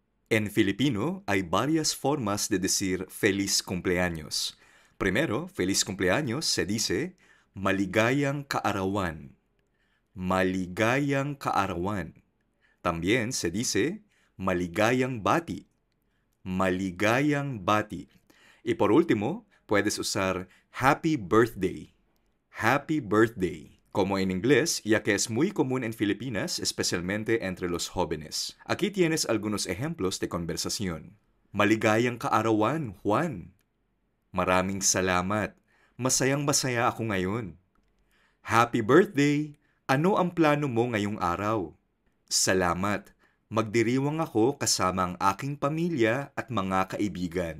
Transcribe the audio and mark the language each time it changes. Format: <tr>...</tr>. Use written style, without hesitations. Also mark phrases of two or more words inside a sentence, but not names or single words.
<es>En Filipino hay varias formas de decir feliz cumpleaños. Primero, feliz cumpleaños se dice</es> <tl>maligayang kaarawan. Maligayang kaarawan.</tl> <es>También se dice</es> <tl>maligayang bati. Maligayang bati.</tl> <es>Y por último, puedes usar</es> <en>happy birthday. Happy birthday,</en> <es>como en inglés, ya que es muy común en Filipinas, especialmente entre los jóvenes. Aquí tienes algunos ejemplos de conversación.</es> <tl>Maligayang kaarawan, Juan. Maraming salamat. Masayang-masaya ako ngayon.</tl> <en>Happy birthday!</en> <tl>Ano ang plano mo ngayong araw? Salamat. Magdiriwang ako kasama ang aking pamilya at mga kaibigan.</tl>